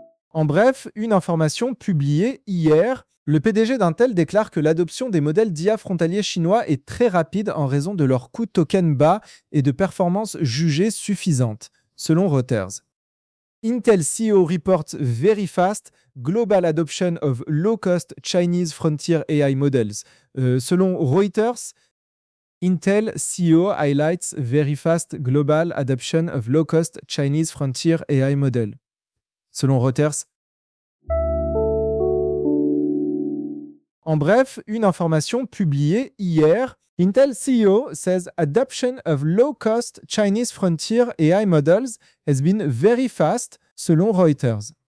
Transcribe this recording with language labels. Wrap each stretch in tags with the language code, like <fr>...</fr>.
<fr>En bref, une information publiée hier, le PDG d'Intel déclare que l'adoption des modèles d'IA frontaliers chinois est très rapide en raison de leur coût token bas et de performances jugées suffisantes, selon Reuters.</fr> <en>Intel CEO reports very fast global adoption of low-cost Chinese frontier AI models.</en> <fr>Selon Reuters,</fr> <en>Intel CEO highlights very fast global adoption of low-cost Chinese frontier AI model.</en> <fr>Selon Reuters, En bref, une information publiée hier.</fr> <en>Intel CEO says adoption of low-cost Chinese frontier AI models has been very fast,</en> <fr>selon Reuters.</fr>